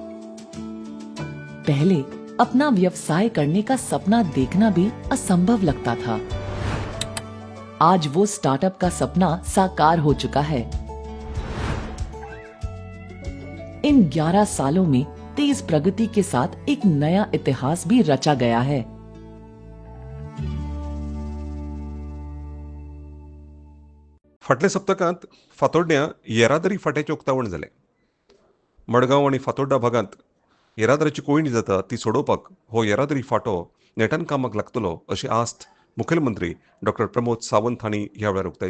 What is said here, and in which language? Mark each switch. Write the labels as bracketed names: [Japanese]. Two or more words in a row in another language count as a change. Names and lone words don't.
[Hindi] पहले अपना व्यवसाय करने का सपना देखना भी असंभव लगता था। आज वो स्टार्टअप का सपना साकार हो चुका है। इन 11 सालों में तेज प्रगति के साथ एक नया इतिहास भी रचा गया है। [Konkani] फाटल्या सप्तकांत फातोड्ड्या येरादारी फाट्याचें उक्तावण जालें। मडगांव आनी फातोड्डा भागांत येरादारीची कोयणी जाता ती सोडोवपाक हो येरादारी फांटो नेटान कामाक लागतलो अशी आस्त मुखेलमंत्री डॉ प्रमोद सावंत हांणी ह्या वेळार उक्तायली.